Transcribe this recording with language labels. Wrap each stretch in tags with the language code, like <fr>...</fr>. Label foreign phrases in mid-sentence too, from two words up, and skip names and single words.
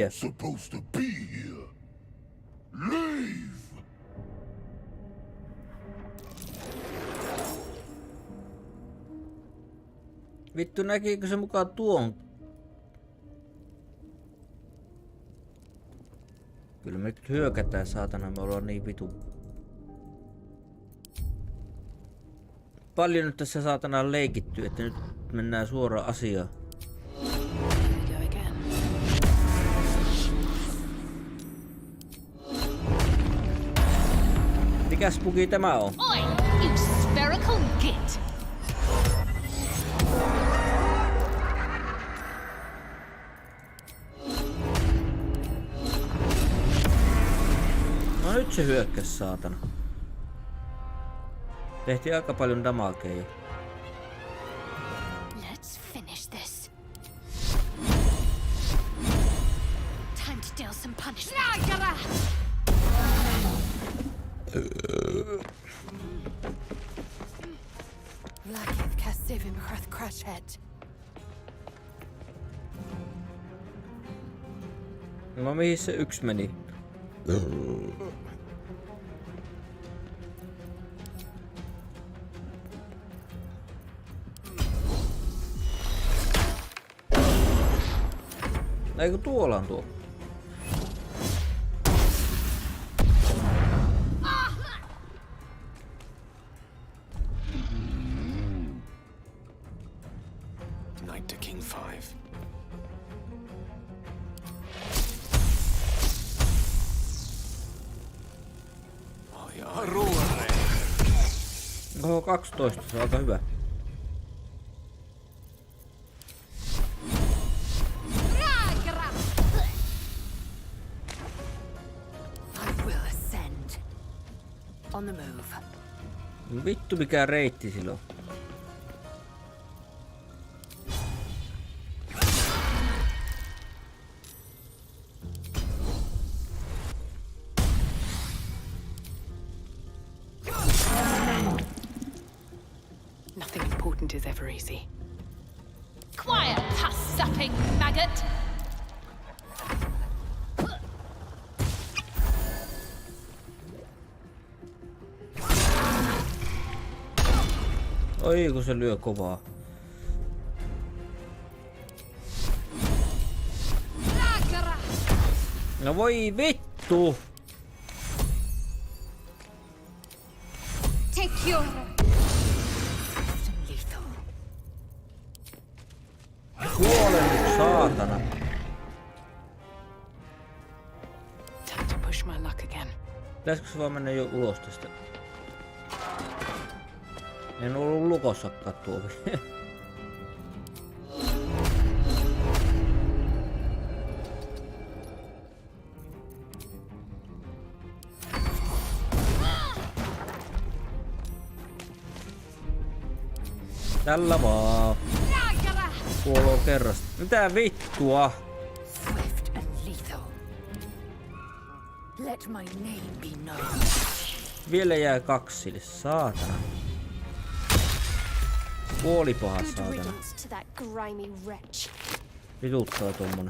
<en>Not supposed to be here. Leave!</en> <fi>Vittu, näkiikö se mukaan tuon? Kyllä me nyt hyökätään, saatana, me ollaan niin vitu. Paljon nyt tässä saatana on leikitty, että nyt mennään suoraan asiaan. Mikä spuki tämä on? Oi,</fi> <en>you spherical git!</en> <fi>No nyt se hyökkäs, saatana. Tehtiin aika paljon damagea jo.</fi> <en>Let's finish this. Time to deal some punishment. Vlakiv Kasivim Crashhead.</en> <fi>No mihin se yksi meni? Eikö tuolla on tuo?</fi> <en>Knight to King 5.</en> <fi>Oho, 12, se on aika hyvä.</fi> <en>I will ascend. On the move.</en> <fi>Vittu mikä reitti sillä on.</fi> <en>Nothing important is ever easy. Quiet, puss-supping maggot!</en> <fi>Oi kun se lyö kovaa. No voi vittu!</fi> <en>Take your...</en> <fi>Kuole nyt, saatana.</fi> <en>Time to push my luck again.</en> <fi>Pitäisikö se vaan mennä jo ulos tästä? En ollut lukossakaan tuovi. Tällä vaan. Kuoloo kerrasta. Mitä vittua?</fi> <en>Swift and lethal. Let my name be known.</en> <fi>Vielä jää 2 sille, saatana. Puolipaha saatana. Vituttaa tommonen.</fi>